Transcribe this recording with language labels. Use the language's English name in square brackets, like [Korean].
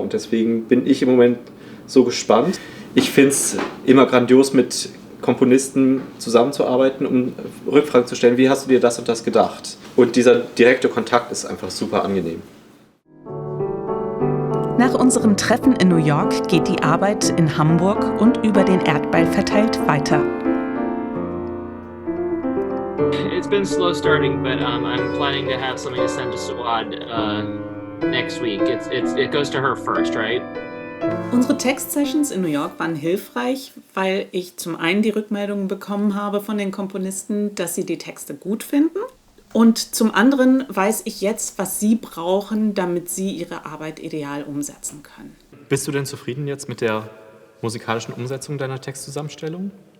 [German] Und deswegen bin ich im Moment so gespannt. Ich finde es immer grandios, mit Komponisten zusammenzuarbeiten, um Rückfragen zu stellen, wie hast du dir das und das gedacht? Und dieser direkte Kontakt ist einfach super angenehm. Nach unserem Treffen in New York geht die Arbeit in Hamburg und über den Erdball verteilt weiter. [English] It's been slow starting, but I'm planning to have something to send to Suad next week. It goes to her first, right? [German] Unsere Textsessions in New York waren hilfreich, weil ich zum einen die Rückmeldungen bekommen habe von den Komponisten, dass sie die Texte gut finden. Und zum anderen weiß ich jetzt, was sie brauchen, damit sie ihre Arbeit ideal umsetzen können. Bist du denn zufrieden jetzt mit der musikalischen Umsetzung deiner Textzusammenstellung?